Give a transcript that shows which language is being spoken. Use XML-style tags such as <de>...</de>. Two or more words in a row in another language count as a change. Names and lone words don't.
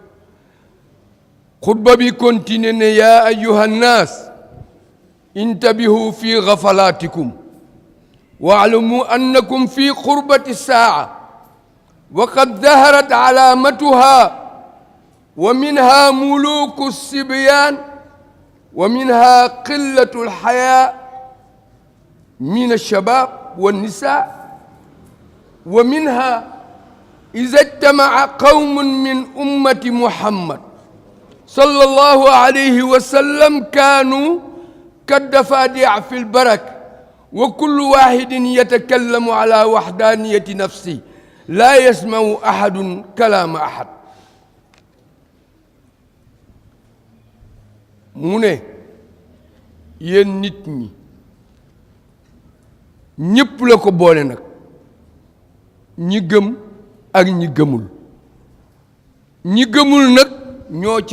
<wo>xutba bi continue ne</wo> <ar>يا أيها الناس انتبهوا في غفلاتكم واعلموا أنكم في قرب الساعة وقد ظهرت علاماتها ومنها ملوك الصبيان ومنها قلة الحياء من الشباب والنساء ومنها إذا اجتمع قوم من أمة محمد صلى الله عليه وسلم كانوا كالضفادع في البرك وكل واحد يتكلم على وحدانية نفسه لا يسمع أحد كلام أحد</ar> <wo>mu ne yéen nit ñi ñëpp la ko boole nag ñi gëm ak ñi gëmul nag ñoo ci</wo>